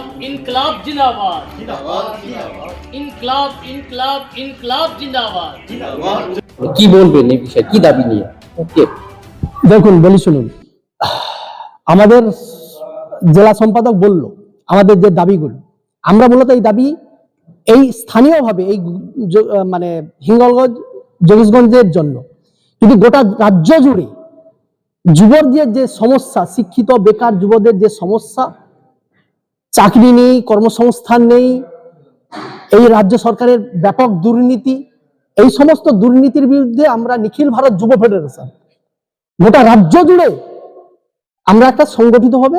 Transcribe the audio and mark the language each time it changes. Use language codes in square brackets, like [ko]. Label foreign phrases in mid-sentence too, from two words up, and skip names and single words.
[hi] इनकलाब जिंदाबाद जिंदाबाद इनकलाब इनकलाब इनकलाब जिंदाबाद जिंदाबाद। [bn] কি বলবেন এই বিষয়ে, কি দাবি নিয়ে? দেখুন বলি শুনুন, আমাদের জেলা সম্পাদক বলল আমাদের যে দাবিগুলো, আমরা মূলত এই দাবি এই স্থানীয়ভাবে এই মানে হিঙ্গলগঞ্জ যোগেশগঞ্জের জন্য, কিন্তু গোটা রাজ্য জুড়ে যুবদের যে সমস্যা, শিক্ষিত বেকার যুবদের যে সমস্যা, চাকরি নেই, কর্মসংস্থান নেই, এই রাজ্য সরকারের ব্যাপক দুর্নীতি, এই সমস্ত দুর্নীতির বিরুদ্ধে আমরা নিখিল ভারত যুব ফেডারেশন গোটা রাজ্য জুড়ে আমরা একটা সংগঠিত হবে।